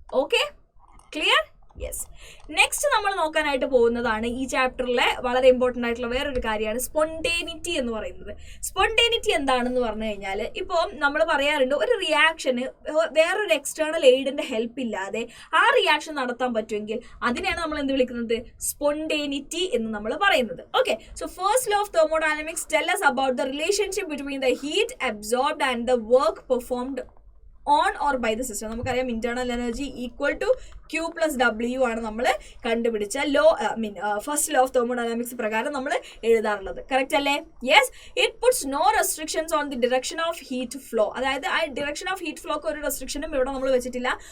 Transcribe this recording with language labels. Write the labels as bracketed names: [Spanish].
[Malayalam] Okay, clear? Yes. Next നമ്മൾ നോക്കാനായിട്ട് പോകുന്നതാണ് ഈ ചാപ്റ്ററിലെ വളരെ ഇമ്പോർട്ടൻ്റ് ആയിട്ടുള്ള വേറൊരു കാര്യമാണ് സ്പോണ്ടേനിറ്റി എന്ന് പറയുന്നത്. സ്പോണ്ടേനിറ്റി എന്താണെന്ന് പറഞ്ഞു കഴിഞ്ഞാൽ, ഇപ്പോൾ നമ്മൾ പറയാറുണ്ട് ഒരു റിയാക്ഷന് വേറൊരു എക്സ്റ്റേണൽ എയ്ഡിന്റെ ഹെൽപ്പ് ഇല്ലാതെ ആ റിയാക്ഷൻ നടത്താൻ പറ്റുമെങ്കിൽ അതിനെയാണ് നമ്മൾ എന്ത് വിളിക്കുന്നത്, സ്പോണ്ടേനിറ്റി എന്ന് നമ്മൾ പറയുന്നത്. [English] Okay, so first law of thermodynamics tell us about the relationship between the heat absorbed and the work performed on or by the system. [Malayalam] നമുക്കറിയാം internal energy equal to Q plus W ആണ് നമ്മൾ കണ്ടുപിടിച്ച law, first law of thermodynamics പ്രകാരം നമ്മൾ എഴുതാറുള്ളത്. Correct അല്ലേ? Yes. [English] It puts no restrictions on the direction of heat flow. [Malayalam] അതായത് ആ direction of heat flock ഒരു റെസ്ട്രിക്ഷനും ഇവിടെ നമ്മൾ വെച്ചിട്ടില്ല.